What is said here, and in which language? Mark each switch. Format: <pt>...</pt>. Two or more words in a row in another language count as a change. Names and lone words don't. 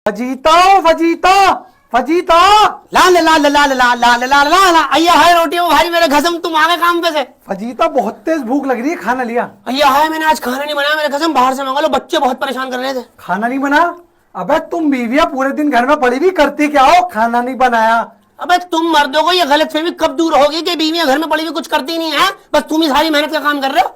<hi>फजीता फजीता फजीता ला ला ला ला ला ला ला ला ला ला ला अय्या है रोटी वो भाई मेरे कसम तुम आ गए काम पे से। फजीता बहुत तेज भूख लग रही है, खाना लिया? अय्या है मैंने आज खाना नहीं बनाया मेरे कसम बाहर से मंगा लो, बच्चे बहुत परेशान कर रहे थे। खाना नहीं बना? अबे तुम बीवियां पूरे दिन घर में पड़ी हुई करती क्या हो, खाना नहीं बनाया? अबे तुम मर्दों को ये गलतफहमी कब दूर होगी कि बीवियां घर में पड़ी हुई कुछ करती नहीं है, बस तुम ही सारी मेहनत का काम कर रहे हो।</hi>